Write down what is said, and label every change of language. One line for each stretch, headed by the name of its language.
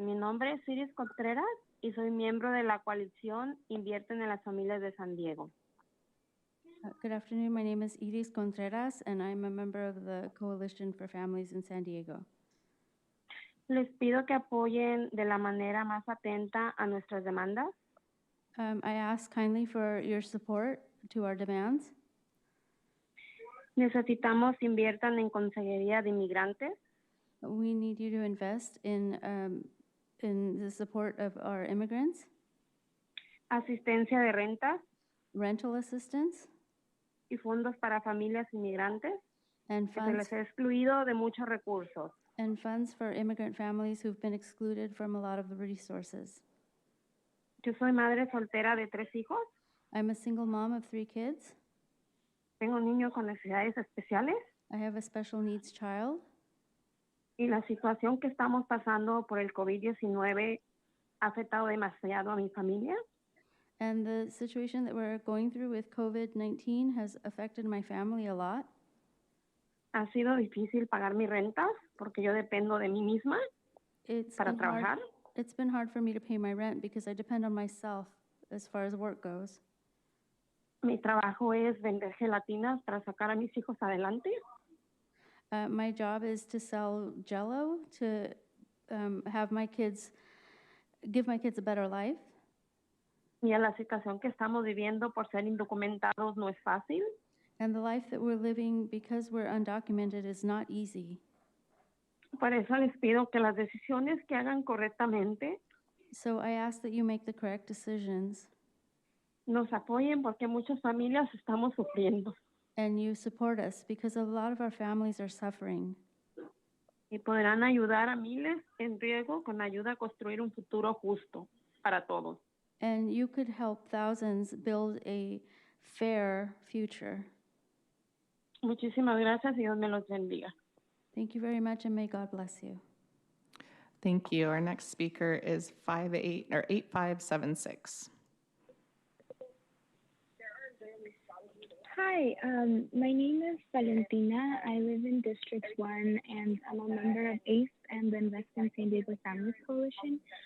Spanish: Mi nombre es Iris Contreras y soy miembro de la coalición Invierten en las Familias de San Diego.
English: Good afternoon. My name is Iris Contreras, and I'm a member of the Coalition for Families in San Diego.
Spanish: Les pido que apoyen de la manera más atenta a nuestras demandas.
English: I ask kindly for your support to our demands.
Spanish: Necesitamos inviertan en consejería de inmigrantes,
English: We need you to invest in the support of our immigrants,
Spanish: asistencia de rentas
English: rental assistance,
Spanish: y fondos para familias inmigrantes
English: and
Spanish: que se les
English: funds,
Spanish: ha excluido de muchos recursos.
English: and funds for immigrant families who've been excluded from a lot of the resources.
Spanish: Yo soy madre soltera de 3 hijos.
English: I'm a single mom of 3 kids.
Spanish: Tengo un niño con necesidades especiales
English: I have a special needs child.
Spanish: y la situación que estamos pasando por el COVID-19 ha afectado demasiado a mi familia.
English: And the situation that we're going through with COVID-19 has affected my family a lot.
Spanish: Ha sido difícil pagar mis rentas porque yo dependo de mí misma para trabajar.
English: It's been hard for me to pay my rent because I depend on myself as far as work goes.
Spanish: Mi trabajo es vender gelatinas para sacar a mis hijos adelante.
English: My job is to sell Jell-O to have my kids, give my kids a better life.
Spanish: Y la situación que estamos viviendo por ser indocumentados no es fácil.
English: And the life that we're living because we're undocumented is not easy.
Spanish: Por eso les pido que las decisiones que hagan correctamente
English: So I ask that you make the correct decisions
Spanish: nos apoyen porque muchas familias estamos sufriendo
English: and you support us because a lot of our families are suffering.
Spanish: y podrán ayudar a miles en riesgo con ayuda a construir un futuro justo para todos.
English: And you could help thousands build a fair future.
Spanish: Muchísimas gracias y Dios me los bendiga.
English: Thank you very much and may God bless you. Thank you. Our next speaker is 8576. Hi, my name is Valentina. I live in District 1 and I'm a member of ACE and the Invest in San Diego Families Coalition.